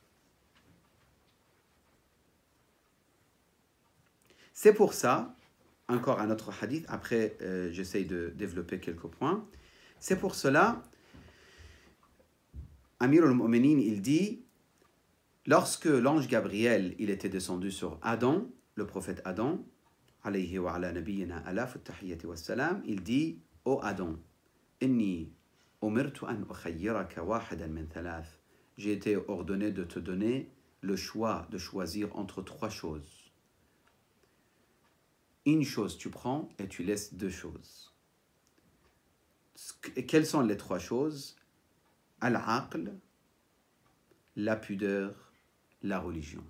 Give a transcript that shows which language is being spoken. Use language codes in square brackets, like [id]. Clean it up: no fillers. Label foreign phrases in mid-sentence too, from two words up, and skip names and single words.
[fr] C'est pour ça, encore un autre hadith, après j'essaye de développer quelques points. C'est pour cela, [ar] أمير المؤمنين, [fr] il dit, lorsque l'ange Gabriel, il était descendu sur Adam, le prophète Adam, [ar] عليه وعلى نبينا ألف التحيات والسلام, [fr] il dit, ô Adam, [ar] إني أمرت أن أخيرك واحدا من ثلاث. [fr] J'ai été ordonné de te donner le choix de choisir entre trois choses. Une chose tu prends et tu laisses deux choses. Quelles sont les trois choses? Al-aql, la pudeur, la religion.